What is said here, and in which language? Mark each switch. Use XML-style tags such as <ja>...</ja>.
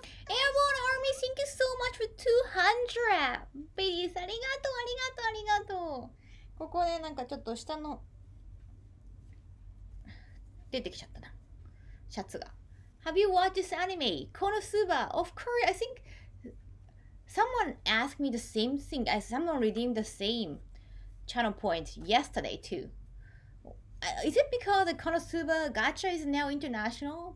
<en>Airborne Army, thank you so much for 200!</en> <ja>ベリーさん、ありがとう。ここでなんかちょっと下の出てきちゃったな。シャツが。</ja> <en>Have you watched this anime? Konosuba. Of course, I think someone asked me the same thing. Someone redeemed the same channel points yesterday too. Is it because the Konosuba gacha is now international?</en>